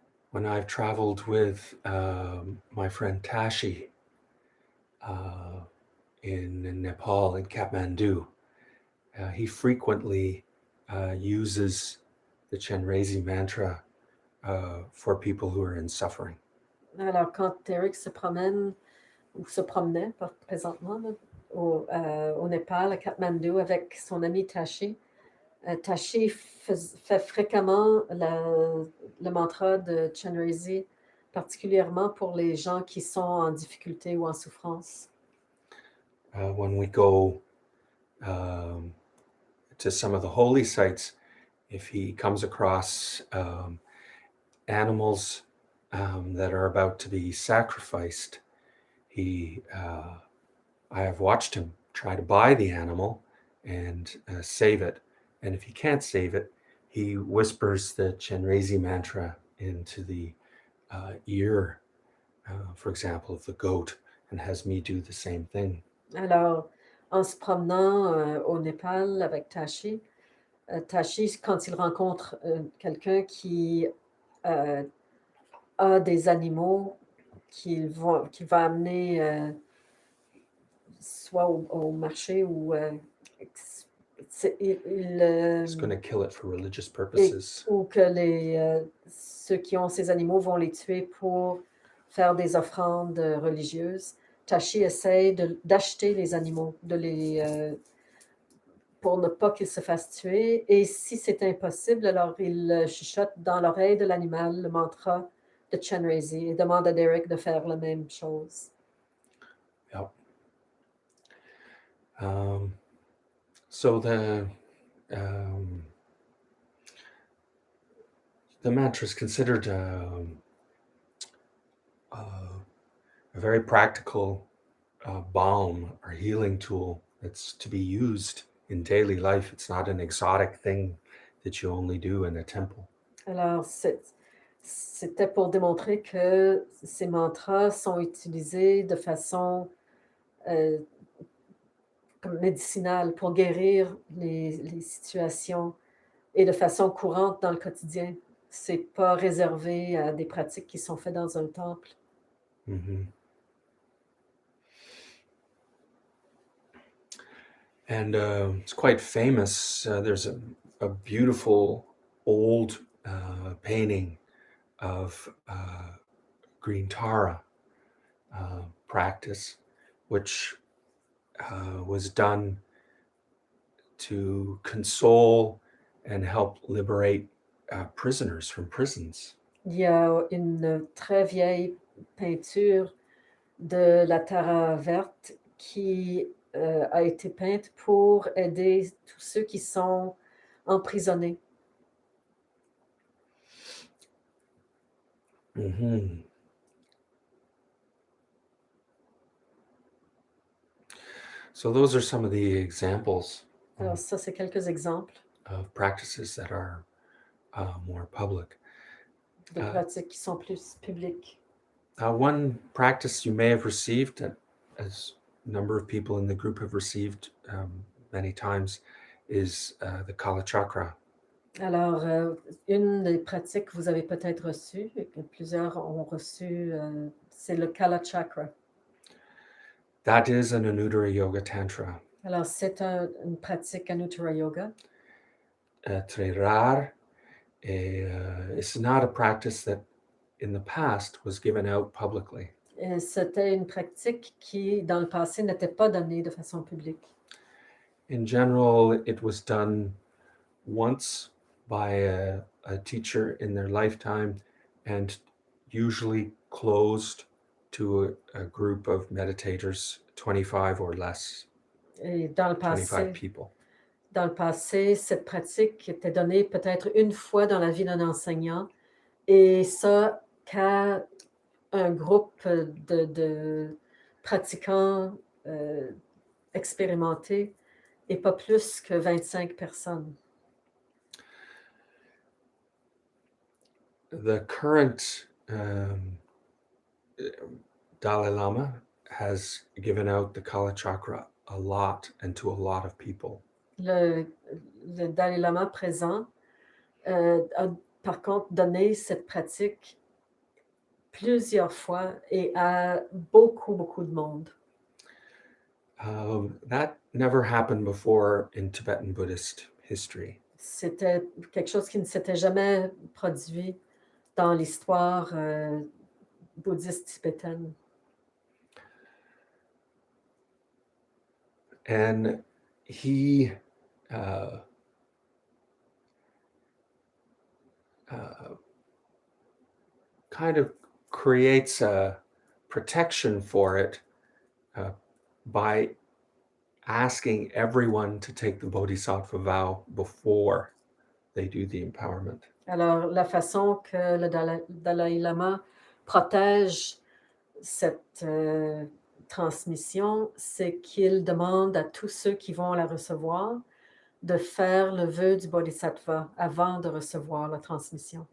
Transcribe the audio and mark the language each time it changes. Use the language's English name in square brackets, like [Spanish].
[English] When I've traveled with my friend Tashi in Nepal, in Kathmandu, he frequently uses the Chenrezi mantra for people who are in suffering. [French] Alors, quand Eric se promène, ou se promenait, pas présentement, là, au Népal, à Kathmandu, avec son ami Tashi, Tashi fait fréquemment le mantra de Chenrezi, particulièrement pour les gens qui sont en difficulté ou en souffrance. [English] When we go to some of the holy sites, if he comes across animals that are about to be sacrificed, I have watched him try to buy the animal and save it. And if he can't save it, he whispers the Chenrezi mantra into the ear, for example, of the goat, and has me do the same thing. [French] Alors, en se promenant au Népal avec Tashi, Tashi, quand il rencontre quelqu'un qui a des animaux qu'il va amener soit au marché ou [English] He's going to kill it for religious purposes. [French] ou que ceux qui ont ces animaux vont les tuer pour faire des offrandes religieuses. Tashi essaie d'acheter les animaux, pour ne pas qu'ils se fassent tuer. Et si c'est impossible, alors il chuchote dans l'oreille de l'animal le mantra de Chenrezi et demande à Derek de faire la même chose. [English] Yep. So the mantra is considered a very practical balm or healing tool that's to be used in daily life. It's not an exotic thing that you only do in a temple. [French] Alors, c'était pour démontrer que ces mantras sont utilisés de façon comme médicinale pour guérir les situations et de façon courante dans le quotidien. C'est pas réservé à des pratiques qui sont faites dans un temple. Mm-hmm. [English] And it's quite famous. There's a beautiful old painting of green Tara practice, which was done to console and help liberate prisoners from prisons. [French] Il y a une très vieille peinture de la Tara verte qui a été peinte pour aider tous ceux qui sont emprisonnés. Mm-hmm. [English] So those are some of the examples [French] Alors ça, c'est quelques exemples [English] of practices that are more public. [French] de pratiques qui sont plus publiques. [English] One practice you may have received, as a number of people in the group have received many times, is the Kala Chakra. [French] Alors, une des pratiques que vous avez peut-être reçues, et que plusieurs ont reçu, c'est le Kala Chakra. [English] That is an Anuttara Yoga Tantra. [French] Alors, c'est une pratique Anuttara Yoga. Très rare. [English] It's not a practice that in the past was given out publicly. [French] Et c'était une pratique qui, dans le passé, n'était pas donnée de façon publique. [English] In general, it was done once by a teacher in their lifetime and usually closed to a group of meditators, 25 or less, [French] Et dans le 25 passé, [English] people. [French] dans le passé, cette pratique était donnée peut-être une fois dans la vie d'un enseignant, et ça qu'à un groupe de pratiquants expérimentés et pas plus que 25 personnes. [English] The current Dalai Lama has given out the Kala Chakra a lot and to a lot of people. [French] Le Dalai Lama présent a par contre donné cette pratique plusieurs fois et à beaucoup, beaucoup de monde. [English] That never happened before in Tibetan Buddhist history. [French] C'était quelque chose qui ne s'était jamais produit dans l'histoire bouddhiste tibétaine. [English] And he kind of creates a protection for it by asking everyone to take the Bodhisattva vow before they do the empowerment. [French] Alors, la façon que le Dalai Lama protège cette transmission, c'est qu'il demande à tous ceux qui vont la recevoir de faire le vœu du Bodhisattva avant de recevoir la transmission.